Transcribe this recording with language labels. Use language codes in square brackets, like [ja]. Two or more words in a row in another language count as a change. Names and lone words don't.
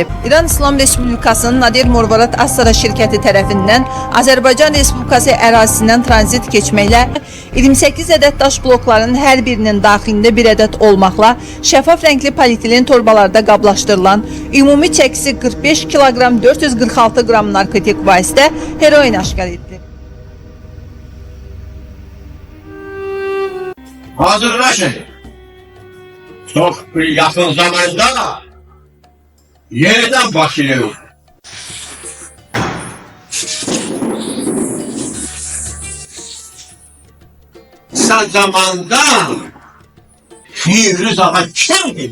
[az] İran İslam Respublikasının Nadir Morvarat Astara şirkəti tərəfindən Azərbaycan Respublikası ərazisindən tranzit keçməklə 28 ədəd daş bloklarının hər birinin daxilində bir ədəd olmaqla şəffaf rəngli polietilen torbalarda qablaşdırılan ümumi çəkisi 45 kiloqram 446 qram narkotik vasitə heroin aşkar edilib. Hazırlaşın. [tr] Çok yakın zamanda yeniden başlıyor. Kısa zamanda Firuz Ağa kimdir?